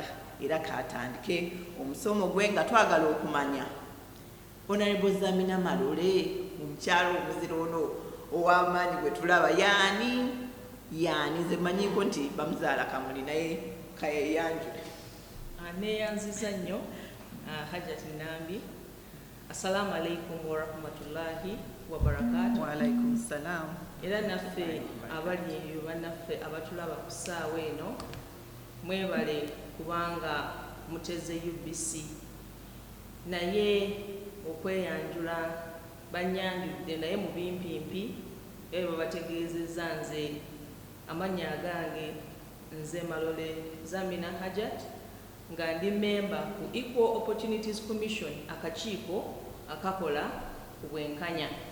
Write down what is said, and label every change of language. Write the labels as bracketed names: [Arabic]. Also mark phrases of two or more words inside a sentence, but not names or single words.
[Ganda] Era katandike omusomo gwe nga twagala okumanya Honorable Zamina Malole, omukyala omuzira ono ow'amaanyi gwe tulaba yaani nze manyiko nti bamuzaala Kamuli naye kayeyanjule. Neeyanziza nnyo Hajjati Nambi. [Arabic] السلام عليكم ورحمة الله وبركاته. وعليكم السلام. [Ganda] Era naffe abali eyo bannaffe abatulaba ku ssaawa eno mwebale kubanga muteze UBC. Naye okweyanjula banyanjudde naye mu bimpimpi era babategeezezza nze amannya agange nze Malole Zamina Hajjat nga ndi memba ku Equal Opportunities Commission, akakiiko akakola ku bwenkanya.